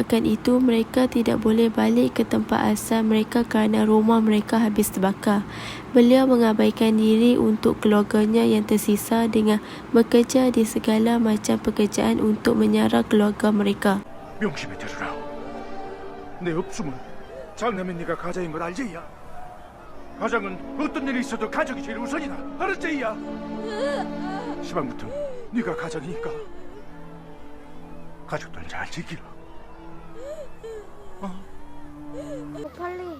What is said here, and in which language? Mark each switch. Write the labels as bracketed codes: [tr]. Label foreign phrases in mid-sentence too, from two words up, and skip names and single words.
[ms] Akan itu, mereka tidak boleh balik ke tempat asal mereka kerana rumah mereka habis terbakar. Beliau mengabaikan diri untuk keluarganya yang tersisa dengan bekerja di segala macam pekerjaan untuk menyara keluarga mereka. [ko] 명심히 들으라. 내 없으면 장남인 네가 가장인 걸 알지, 야? 가장은 어떤 일이 있어도 가족이 제일 우선이다. 알았지, 야? 시방부터 네가 가장이니까 가족들 잘 지키라. 빨리.